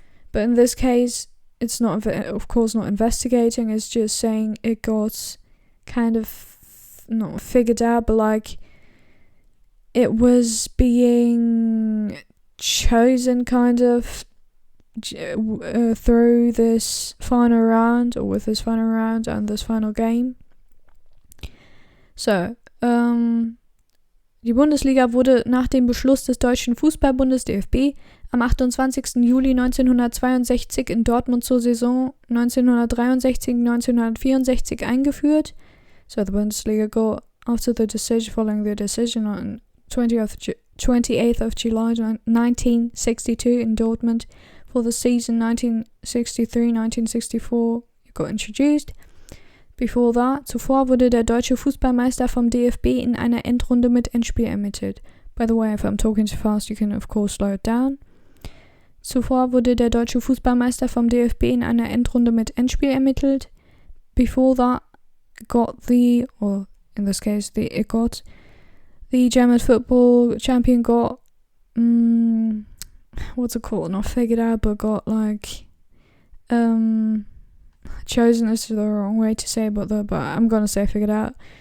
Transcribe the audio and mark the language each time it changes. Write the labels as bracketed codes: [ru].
[en] But in this case, it's not, of course, not investigating, it's just saying it got kind of, not figured out, but like it was being chosen kind of through this final round, or with this final round and this final game. [de] So, die Bundesliga wurde nach dem Beschluss des Deutschen Fußballbundes DFB am 28. Juli 1962 in Dortmund zur Saison 1963-1964 eingeführt. [en] So the Bundesliga got after the decision, following the decision on 28th of July 1962 in Dortmund for the season 1963-1964 it got introduced. Before that, [de] zuvor wurde der deutsche Fußballmeister vom DFB in einer Endrunde mit Endspiel ermittelt. [en] By the way, if I'm talking too fast, you can of course slow it down. [de] Zuvor wurde der deutsche Fußballmeister vom DFB in einer Endrunde mit Endspiel ermittelt. [en] Before that, the German football champion got, what's it called? Not figured out, but got like, chosen is the wrong way to say, but I'm gonna say figured out.